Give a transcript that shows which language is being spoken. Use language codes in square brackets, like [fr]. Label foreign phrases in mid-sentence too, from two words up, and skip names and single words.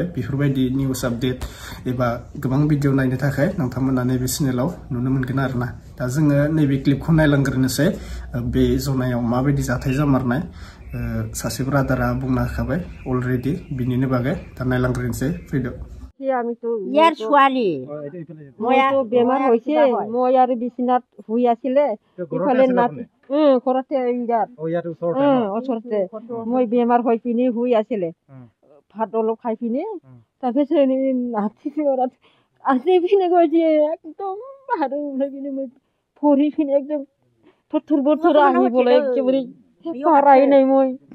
[brx] बेफोरबायदि [en] news update [brx] एबा गोबां भिडिअ नायनो थाखाय नोंथांमोना नैबे चेनेलाव नुनो मोनगोन आरोना। दा जोङो नैबे क्लिपखौ नायलांग्रोनोसै। बे जनायाव माबायदि जाथाय जामारनाय, सासे ब्रादारा बुंना होखाबाय अलरेडि बिनिनो बागै। दा नायलांग्रोनोसै, फैदो। [as] ইয়াৰ ছোৱালী মইতো বেমাৰ হৈছে, মই আৰু বিচনাত শুই আছিলে, ইফালে নাতি ঘৰতে ওচৰতে মই বেমাৰ হৈ পিনি শুই আছিলে, ভাত অলপ খাই পিনি তাৰপিছত নাতি আছি পিনে গৈছে একদম আৰু ওলাই পিনে মই ভৰি পিনে একদম থৰ বথৰ আহিবলৈ একেবাৰে পাৰাই নাই মই।